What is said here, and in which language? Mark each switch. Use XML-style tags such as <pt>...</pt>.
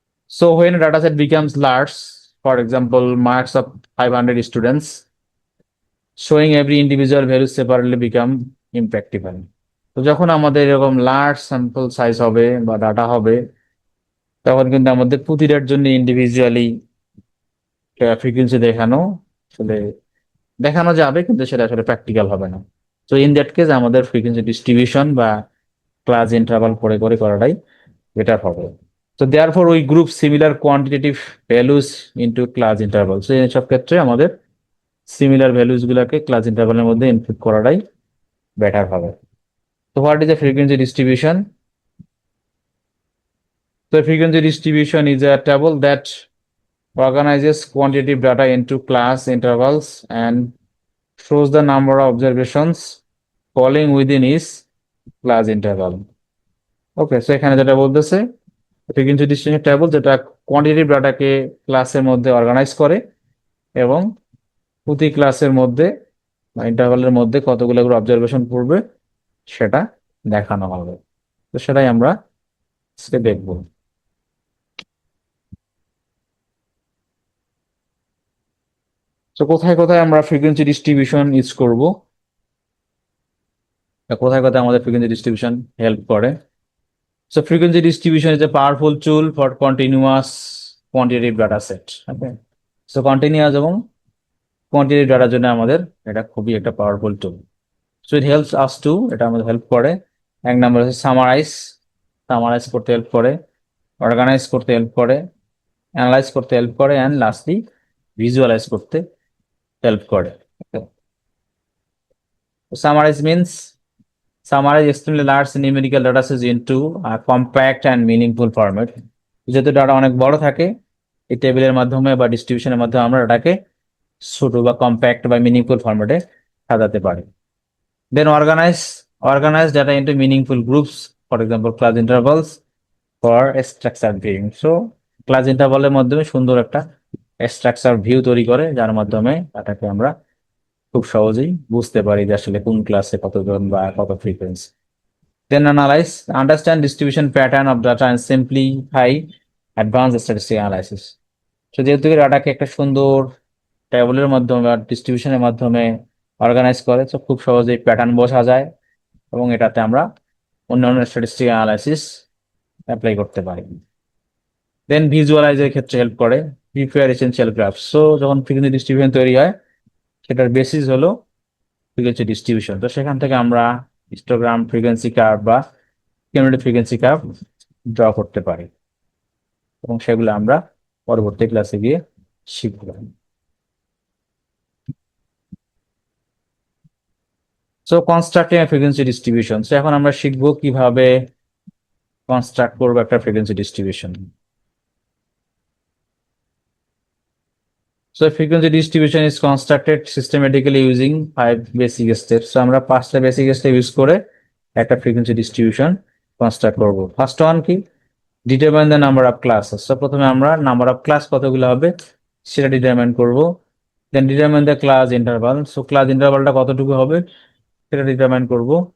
<en>So when a data set becomes large, for example, marks of 500 students, showing every individual value separately become impractical.</en> <bn>তো যখন আমাদের এরকম large sample size হবে বা data হবে, তখন কিন্তু আমাদের প্রতিটার জন্য ইন্ডিভিজুয়ালি ফ্রিকোয়েন্সি আসলে দেখানো যাবে, কিন্তু সেটা আসলে প্র্যাকটিক্যাল হবে না। তো</bn> <en>in that case</en> <bn>আমাদের ফ্রিকোয়েন্সি ডিস্ট্রিবিউশন বা ক্লাস ইন্টারভাল করে করে করাটাই বেটার হবে।</bn> <en>তো therefore we group similar quantitative values into class interval.</en> <bn>তো এইসব ক্ষেত্রে আমাদের সিমিলার ভ্যালুস গুলাকে ক্লাস ইন্টারভালের মধ্যে ইনপুট করাটাই বেটার হবে।</bn> <en>তো what is a frequency distribution? So frequency distribution is a table that organizes quantitative data into class intervals and shows the number of observations falling within each class interval.</en> <bn>Okay, so এখানে যেটা বলতেছে, frequency distribution table যেটা quantitative ডাটাকে ক্লাসের মধ্যে organise করে এবং প্রতি ক্লাসের মধ্যে বা ইন্টারভালের মধ্যে কতগুলো করে অবজারভেশন পড়বে সেটা দেখানো হবে। তো সেটাই আমরা আজকে দেখব। তো কোথায় কোথায় আমরা ফ্রিকোয়েন্সি ডিস্ট্রিবিউশন ইউজ করব, কোথায় কোথায় আমাদের ফ্রিকোয়েন্সি ডিস্ট্রিবিউশন হেল্প করে।</bn> <en>So frequency distribution is a powerful tool for continuous quantitative data set. Okay.</en> <bn>So continuous এবং quantitative ডাটার জন্য আমাদের এটা খুবই একটা powerful tool.</bn> <en>so it helps us to,</en> <bn>এটা আমাদের হেল্প করে। এক নম্বর হচ্ছে সামারাইজ করতে হেল্প করে, অর্গানাইজ করতে হেল্প করে, অ্যানালাইজ করতে হেল্প করে, অ্যান্ড লাস্টলি ভিজুয়ালাইজ করতে হেল্প করে।</bn> <en>Summarize means summarize extremely large numerical data sets into a compact and meaningful format.</en> <bn>যেহেতু ডাটা অনেক বড় থাকে, এই টেবিলের মাধ্যমে বা ডিস্ট্রিবিউশনের মাধ্যমে আমরা ডাটাকে ছোট বা কম্প্যাক্ট বা মিনিংফুল ফরম্যাটে সাজাতে পারি।</bn> <en>Then organize data into meaningful groups, for example class intervals for structure viewing.</en> <bn>So class ইন্টারভালের মাধ্যমে সুন্দর একটা স্ট্রাকচার ভিউ তৈরি করে, যার মাধ্যমে ডাটাকে আমরা খুব সহজেই বুঝতে পারি যে আসলে কোন ক্লাসে কতজন বা কত frequency.</bn> <en>Then analyze, understand distribution pattern of data and simplify advanced statistical analysis.</en> <bn>তো যেহেতু ডাটাকে একটা সুন্দর টেবিলের মাধ্যমে বা ডিস্ট্রিবিউশনের মাধ্যমে অর্গানাইজ করে, তো খুব সহজেই প্যাটার্ন বোঝা যায় এবং এটাতে আমরা অন্যান্য স্ট্যাটিস্টিক্যাল অ্যানালাইসিস অ্যাপ্লাই করতে পারি। দেন ভিজুয়ালাইজের ক্ষেত্রে হেল্প করে,</bn> <en>Prepare essential graph.</en> <bn>সো যখন ফ্রিকোয়েন্সি ডিস্ট্রিবিউশন তৈরি হয়, সেটার বেসিস হলো ফ্রিকোয়েন্সি ডিস্ট্রিবিউশন। তো সেখান থেকে আমরা হিস্টোগ্রাম, ফ্রিকোয়েন্সি কার্ভ বা কিউমুলেটিভ ফ্রিকোয়েন্সি কার্ভ ড্র করতে পারি এবং সেগুলো আমরা পরবর্তী ক্লাসে গিয়ে শিখব।</bn> <en>So constructing frequency distribution.</en> <bn>So এখন আমরা শিখবো কিভাবে কনস্ট্রাক্ট করবো একটা frequency distribution.</bn> <en>So frequency distribution is constructed systematically using 5 basic steps.</en> <bn>So আমরা 5টা বেসিক স্টেপ ইউজ করে একটা ফ্রিকোয়েন্সি ডিস্ট্রিবিউশন কনস্ট্রাক্ট করব। ফার্স্ট ওয়ান কি?</bn> <en>Determine the number of classes.</en> <bn>So প্রথমে আমরা নাম্বার অফ ক্লাস কতগুলো হবে সেটা ডিটারমাইন করব।</bn> <en>Then determine the class interval.</en> <bn>So class ইন্টারভালটা কতটুকু হবে সেটা ডিটারমাইন করব।</bn>